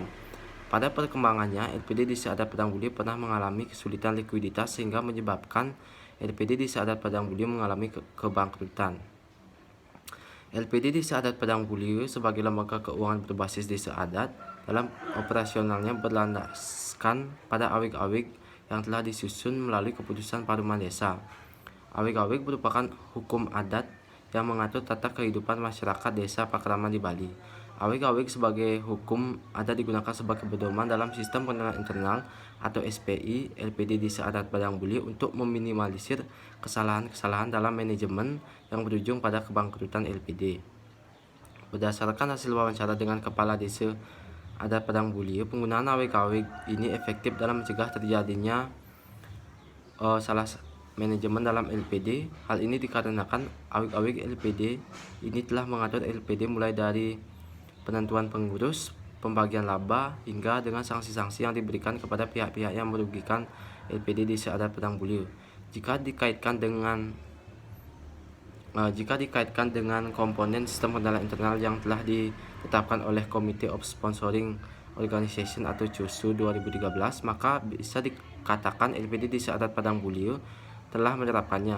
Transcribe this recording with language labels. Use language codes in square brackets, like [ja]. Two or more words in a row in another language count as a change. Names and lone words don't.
[id] Pada perkembangannya, LPD Desa Adat Padang Mulyo pernah mengalami kesulitan likuiditas sehingga menyebabkan LPD Desa Adat Padang Mulyo mengalami kebangkrutan. LPD Desa Adat Padang Mulyo sebagai lembaga keuangan berbasis desa adat dalam operasionalnya berlandaskan pada awik-awik yang telah disusun melalui keputusan paruman desa. Awik-awik merupakan hukum adat yang mengatur tata kehidupan masyarakat desa Pakraman di Bali. Awik-awik sebagai hukum adat digunakan sebagai pedoman dalam sistem pengenalan internal atau SPI LPD Desa Adat Padang Mulyo untuk meminimalisir kesalahan-kesalahan dalam manajemen yang berujung pada kebangkrutan LPD. Berdasarkan hasil wawancara dengan Kepala Desa Adat Padang Mulyo, penggunaan awik-awik ini efektif dalam mencegah terjadinya salah manajemen dalam LPD. Hal ini dikarenakan awik-awik LPD ini telah mengatur LPD mulai dari penentuan pengurus, pembagian laba, hingga dengan sanksi-sanksi yang diberikan kepada pihak-pihak yang merugikan LPD Desa Adat Padang Mulyo. Jika dikaitkan dengan komponen sistem pengenalan internal yang telah ditetapkan oleh Committee of Sponsoring Organization atau CUSU 2013, maka bisa dikatakan LPD Desa Adat Padang Mulyo telah menerapkannya.